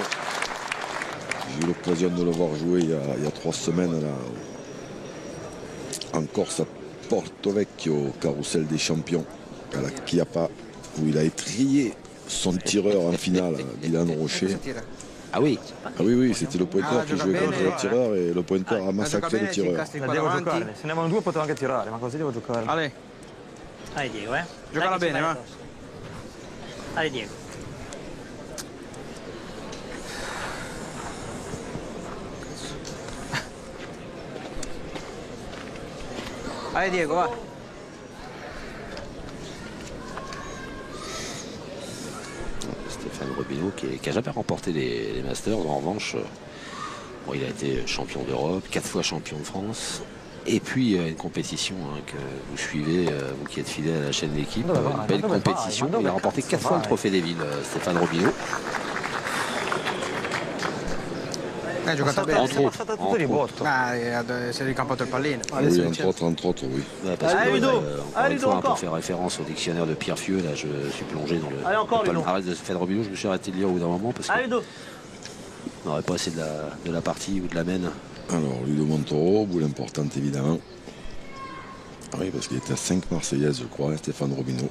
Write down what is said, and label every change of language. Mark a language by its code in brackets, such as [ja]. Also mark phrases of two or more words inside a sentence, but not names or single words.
[fr] J'ai eu l'occasion de le voir jouer il y a 3 semaines là, en Corse à Porto Vecchio, au Carrousel des Champions, à la Chiappa, où il a étrié son tireur en finale, Dylan Rocher. Ah oui. Ah oui, oui, c'était le pointeur Ah, qui [it] gioca [fr] jouait [it] bene, [fr] contre le tireur et le pointeur a [it] Gioca [fr] massacré [it] bene, [fr] le [it] si [fr] tireur. [it] incastri La qua devo davanti. giocare. Se ne avevano 2 potevo anche tirare, ma così devo giocare. [fr] Allez, Allez, Diego, eh. [it] giocala Dai che ci bene, vai va. addosso. [fr] Allez, Diego. Allez, Diego, va. Stéphane Robineau qui a jamais remporté les Masters. En revanche, bon, il a été champion d'Europe, 4 fois champion de France. Et puis une compétition que vous suivez, vous qui êtes fidèle à la chaîne L'équipe, une belle compétition. Il a remporté 4 fois le trophée des villes, Stéphane Robineau. [it] Giocata bene. [fr] Entre autres. [it] Passata tutto di botto. Ah, si è ricampato il pallino. [fr] Oui, entre autres, oui. Ouais, parce que, Allez, Ludo. encore Allez, une Ludo, fois, encore. pour faire référence au dictionnaire de Pierre Fieux, là, je suis plongé dans le Allez, encore, Ludo. palmarès de Stéphane Robineau. Je me suis arrêté de lire au bout d'un moment parce Allez, qu'on Ludo. n'aurait pas essayé de la partie ou de la mène. Alors, Ludo Montoro, boule importante évidemment. Ah oui, parce qu'il était à 5 Marseillaises, je crois, Stéphane Robineau.